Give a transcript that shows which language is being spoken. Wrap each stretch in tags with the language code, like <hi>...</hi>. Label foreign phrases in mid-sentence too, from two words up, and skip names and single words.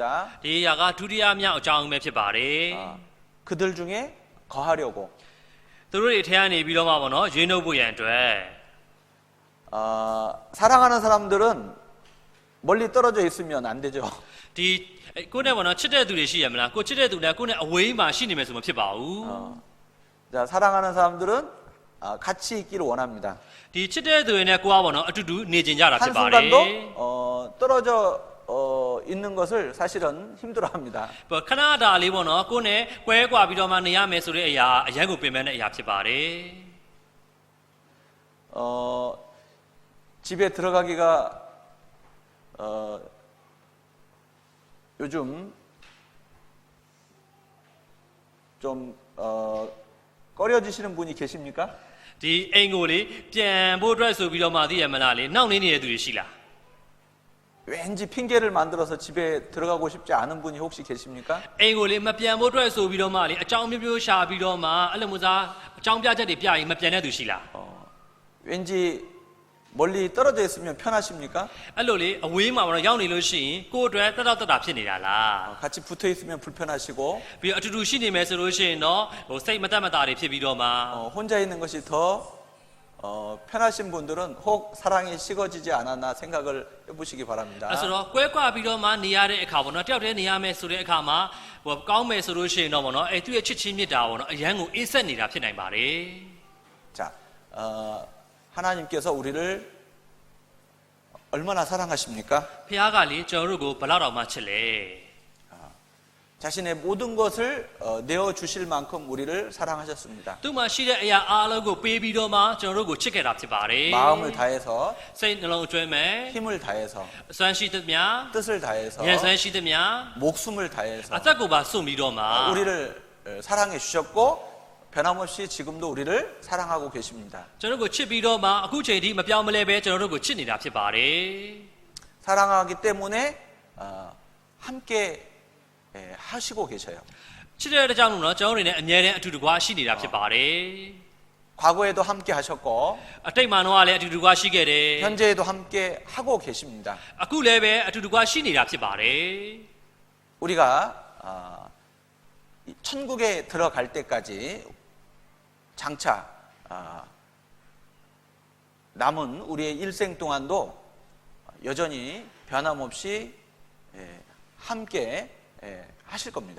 <my>ဒီအရာကဒုတိယမြောက်အကြောင်းပဲဖြစ်ပါတယ်</my> <ko>그들 중에 거하려고</ko> <my>သူတို့တွေထဲကနေပြီးတော့မှပေါ့နော်ရွေးနှုတ်ဖို့ရန်အတွက်</my> <ko>사랑하는 사람들은 멀리 떨어져 있으면 안 되죠.</ko> <my>ဒီကိုယ့်နဲ့ပေါ့နော်ချစ်တဲ့သူတွေရှိရမလားကိုချစ်တဲ့သူနဲ့ကိုယ့်နဲ့အဝေးမှာရှိနေမယ်ဆိုမဖြစ်ပါဘူး</my> <ko>자, 사랑하는 사람들은 같이 있기를 원합니다.</ko> <my>ဒီချစ်တဲ့သူတွေနဲ့ကိုကပေါ့နော်အတူတူနေကြတာဖြစ်ပါတယ်</my> <ko>한순간도 떨어져 있는 것을 사실은 힘들어합니다.</ko> <my>ပေါ့ခဏတာလေးပေါ့နော်ကိုနဲ့ကွဲကွာပြီးတော့မှနေရမယ်ဆိုတဲ့အရာအရန်ကိုပင်ပန်းတဲ့အရာဖြစ်ပါတယ်</my> <ko>집에 들어가기가 요즘 좀 꺼려지시는 분이 계십니까?</ko> <my>ဒီအိမ်ကိုလေပြန်ဖို့အတွက်ဆိုပြီးတော့မှသိရမလားလေနှောင့်နှင်းနေတဲ့သူတွေရှိလား</my> <ko>왠지 핑계를 만들어서 집에 들어가고 싶지 않은 분이 혹시 계십니까?</ko> <my>အိမ်ကိုလေမပြန်ဖို့အတွက်ဆိုပြီးတော့မှလေအကြောင်းမျိုးမျိုးရှာပြီးတော့မှအဲ့လိုမျိုးစားအကြောင်းပြချက်တွေပြရင်မပြန်တဲ့သူရှိလား</my> <ko>왠지 멀리 떨어져 있으면 편하십니까?</ko> <my>အဲ့လိုလေအဝေးမှာပေါ့နော်ရောက်နေလို့ရှိရင်ကိုယ့်အတွက်တက်တာဖြစ်နေတာလား</my> <ko>같이 붙어 있으면 불편하시고</ko> <my>ပြီးတော့အတူတူရှိနေမယ်ဆိုလို့ရှိရင်တော့ဟိုစိတ်မတက်မတာတွေဖြစ်ပြီးတော့မှ</my> <ko>혼자 있는 것이 더 편하신 분들은 혹 사랑이 식어지지 않았나 생각을 해보시기 바랍니다.</ko> <my>အဲ့ဆိုတော့ကွဲကွာပြီးတော့မှနေရတဲ့အခါပေါ့နော်တယောက်တည်းနေရမယ်ဆိုတဲ့အခါမှာဟိုကောင်းမယ်ဆိုလို့ရှိရင်တော့ပေါ့နော်အဲ့သူ့ရဲ့ချစ်ချင်းမြတ်တာပေါ့နော်အရန်ကိုအေးဆက်နေတာဖြစ်နိုင်ပါတယ်</my> <ko>자, 하나님께서 우리를 얼마나 사랑하십니까?</ko> <my>ဖခင်ကလေကျွန်တော်တို့ကိုဘယ်လောက်တောင်မှချစ်လဲ</my> <ko>자신의 모든 것을 내어 주실 만큼 우리를 사랑하셨습니다.</ko> <my>သူ့မှာရှိတဲ့အရာအားလုံးကိုပေးပြီးတော့မှကျွန်တော်တို့ကိုချစ်ခဲ့တာဖြစ်ပါတယ်</my> <ko>마음을 다해서</ko> <my>စိတ်နှလုံးအတွင်းမဲ့</my> <ko>힘을 다해서</ko> <my>အစွမ်းရှိသမျှ</my> <ko>뜻을 다해서</ko> <my>ဉာဏ်စွမ်းရှိသမျှ</my> <ko>목숨을 다해서</ko> <my>အသက်ကိုပါစွန့်ပြီးတော့မှ</my> <ko>우리를 사랑해 주셨고 변함없이 지금도 우리를 사랑하고 계십니다.</ko> <my>ကျွန်တော်တို့ကိုချစ်ပြီးတော့မှအခုချိန်ထိမပြောင်းမလဲပဲကျွန်တော်တို့ကိုချစ်နေတာဖြစ်ပါတယ်</my> <ko>사랑하기 때문에 함께 하시고 계셔요.</ko> <my>ချစ်တဲ့ကြောင့်လို့နော်ကျွန်တော်တို့တွေနဲ့အမြဲတမ်းအတူတကွရှိနေတာဖြစ်ပါတယ်</my> <ko>과거에도 함께 하셨고</ko> <my>အတိတ်မှာတော့လည်းအတူတကွရှိခဲ့တယ်</my> <ko>현재에도 함께 하고 계십니다.</ko> <my>အခုလည်းပဲအတူတကွရှိနေတာဖြစ်ပါတယ်</my> <ko>우리가 천국에 들어갈 때까지 장차 남은 우리의 일생 동안도 여전히 변함없이 함께 하실 겁니다.</ko>